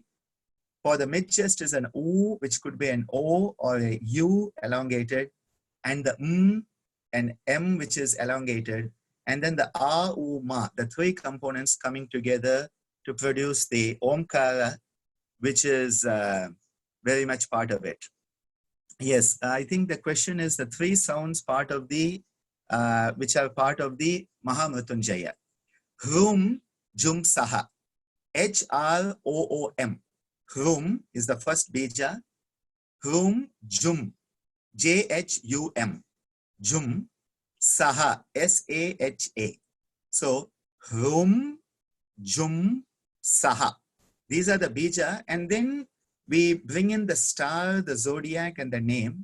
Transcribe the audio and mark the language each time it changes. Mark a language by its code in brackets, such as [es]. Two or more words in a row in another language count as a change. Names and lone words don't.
[en] For the mid chest is an U, which could be an O or a U elongated, and the and M, which is elongated, and then the A, U, Ma, the three components coming together to produce the Omkara, which is very much part of it. Yes, I think the question is the three sounds part of the, which are part of the Mahamrityunjaya. Hrum, Jum, Saha. H-R-O-O-M. Hrum is the first bija. Hrum, Jum. J-H-U-M. Jum. Saha. S-A-H-A. So, Hrum, Jum, Saha. These are the bija. And then we bring in the star, the zodiac, and the name.